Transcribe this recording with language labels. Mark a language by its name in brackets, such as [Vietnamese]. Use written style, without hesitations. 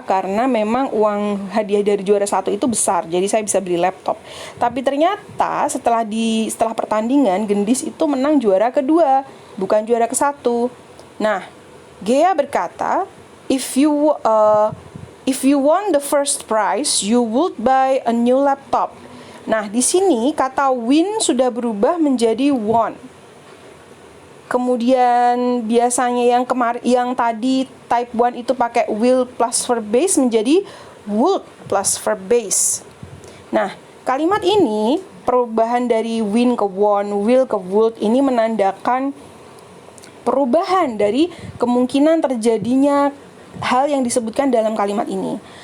[Indonesian] Karena memang uang hadiah dari juara satu itu besar, jadi saya bisa beli laptop. Tapi ternyata setelah pertandingan, Gendis itu menang juara kedua, bukan juara ke satu. Nah, Gea berkata, [English] if you won the first prize, you would buy a new laptop. [Indonesian] Nah, di sini kata win sudah berubah menjadi won. Kemudian biasanya yang tadi type 1 itu pakai will plus verb base menjadi would plus verb base. Nah, kalimat ini perubahan dari win ke won, will ke would ini menandakan perubahan dari kemungkinan terjadinya hal yang disebutkan dalam kalimat ini.